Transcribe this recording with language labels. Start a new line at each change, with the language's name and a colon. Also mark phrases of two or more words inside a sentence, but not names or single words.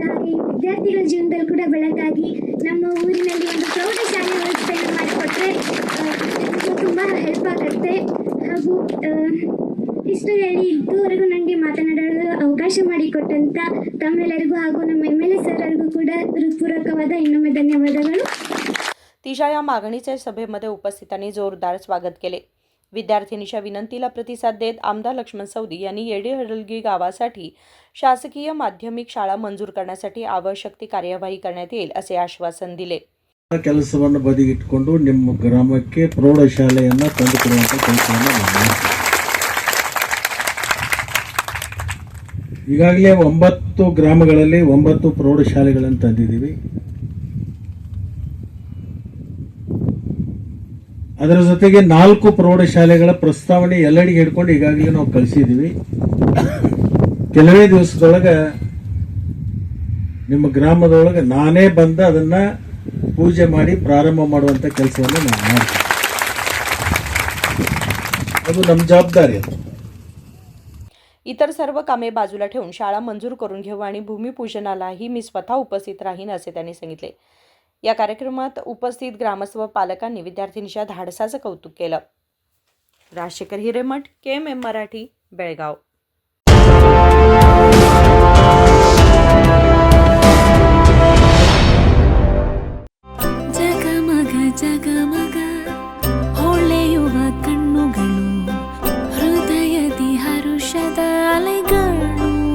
Kannada: ಹಾಗೆ ವಿದ್ಯಾರ್ಥಿಗಳ ಜೀವನದಲ್ಲಿ ಕೂಡ ಬೆಳಕಾಗಿ ನಮ್ಮ ಊರಿನಲ್ಲಿ ಒಂದು ಪ್ರೌಢಶಾಲೆ ವ್ಯವಸ್ಥೆಯನ್ನು ಮಾಡಿಕೊಟ್ರೆ ತುಂಬಾ ಹೆಲ್ಪ್ ಆಗುತ್ತೆ. ಹಾಗೂ ಇಷ್ಟು ಹೇಳಿ ಇದುವರೆಗೂ ನನಗೆ ಮಾತನಾಡಲು ಅವಕಾಶ ಮಾಡಿಕೊಟ್ಟಂತ ತಮ್ಮೆಲ್ಲರಿಗೂ ಹಾಗೂ ನಮ್ಮ MLA ಸರ್ ಅವರಿಗೂ ಕೂಡ ಹೃತ್ಪೂರ್ವಕವಾದ ಇನ್ನೊಮ್ಮೆ ಧನ್ಯವಾದಗಳು.
Marathi: तिच्या या मागणीचे सभेमध्ये उपस्थितांनी जोरदार स्वागत केले. विद्यार्थिनीच्या विनंतीला प्रतिसाद देत आमदार लक्ष्मण सवदी यांनी येली-हडलगी गावासाठी शासकीय माध्यमिक शाळा मंजूर करण्यासाठी आवश्यक ती कार्यवाही करण्यात येईल असे आश्वासन दिले.
Kannada: ಕೆಲಸವನ್ನು ಬದಿಗಿಟ್ಟುಕೊಂಡು ನಿಮ್ಮ ಗ್ರಾಮಕ್ಕೆ ಪ್ರೌಢಶಾಲೆಯನ್ನು ತಂದುಕೊಡುವಂಥ ಕೆಲಸವನ್ನು ಮಾಡಿ. ಈಗಾಗಲೇ 9 ಗ್ರಾಮಗಳಲ್ಲಿ 9 ಪ್ರೌಢಶಾಲೆಗಳನ್ನು ತಂದಿದ್ದೀವಿ. ಅದರ ಜೊತೆಗೆ 4 ಪ್ರೌಢಶಾಲೆಗಳ ಪ್ರಸ್ತಾವನೆ ಎಲ್ಲರಿಗೆ ಹಿಡ್ಕೊಂಡು ಈಗಾಗಲೇ ನಾವು ಕಳಿಸಿದ್ದೀವಿ. ಕೆಲವೇ ದಿವಸದೊಳಗೆ ನಿಮ್ಮ ಗ್ರಾಮದೊಳಗೆ ನಾನೇ ಬಂದು ಅದನ್ನ पूजे ಮಾಡಿ ಪ್ರಾರಂಭ ಮಾಡುವಂತ ಕೆಲಸವನ್ನು ನಾವು ಮಾಡ್ತೀವಿ. ಅದು ನಮ್ಮ ಜವಾಬ್ದಾರಿ आहे.
Marathi: इतर सर्व कामे बाजूला ठेवून शाळा मंजूर करून घेऊ आणि भूमिपूजनालाही मी स्वतः उपस्थित राहीन असे त्यांनी सांगितले. या कार्यक्रमात उपस्थित ग्रामस्थ व पालकांनी विद्यार्थिनीच्या धाडसाचं कौतुक केलं. राजशेखर हिरेमठ, KMM मराठी, बेळगाव.
Kannada: ಜಗಮಗ ಹೊಳೆಯುವ ಕಣ್ಣುಗಳು, ಹೃದಯದಿ ಹರುಷದ ಅಲೆಗಳು.